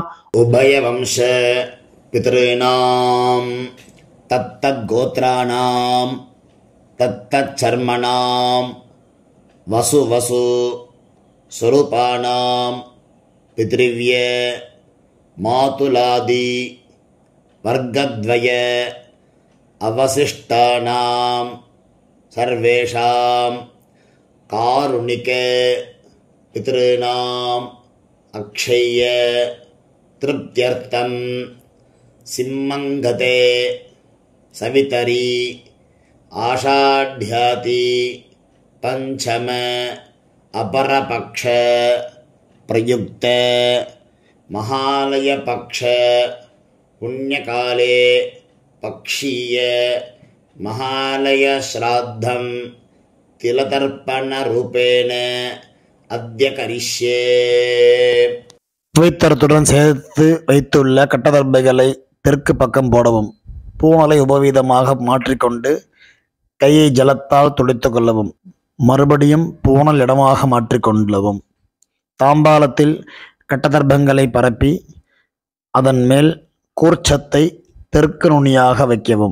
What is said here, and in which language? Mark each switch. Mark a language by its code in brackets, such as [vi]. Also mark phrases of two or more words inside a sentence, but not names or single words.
[sa] उभयवंश पितॄणां तत्तत् गोत्राणां तत्तत् शर्मणां वसु वसु स्वरूपाणां पितृव्य मातुलादि वर्गद्वय अवशिष्टानां सर्वेषां कारुणिक पितॄणाम् अक्षय्य तृप्त्यर्थं सिम्मङ्गते सवितरी आषाढ्याति पंचम अपरपक्ष प्रयुक्त महालय पक्ष पुण्यकाले पक्षीय महालय श्राद्धं तिलतर्पण रूपेण अद्य करिष्ये. [ta] துவைத்தரத்துடன் சேர்த்து வைத்துள்ள கட்டதர்பைகளை தெற்கு பக்கம் போடவும். பூணலை உபவீதமாக மாற்றிக்கொண்டு கையை ஜலத்தால் துடைத்து கொள்ளவும். மறுபடியும் பூணல் இடமாக மாற்றிக்கொள்ளவும். தாம்பாலத்தில் கட்டதர்பங்களை பரப்பி அதன் மேல் கூர்ச்சத்தை தெற்கு நுனியாக வைக்கவும்.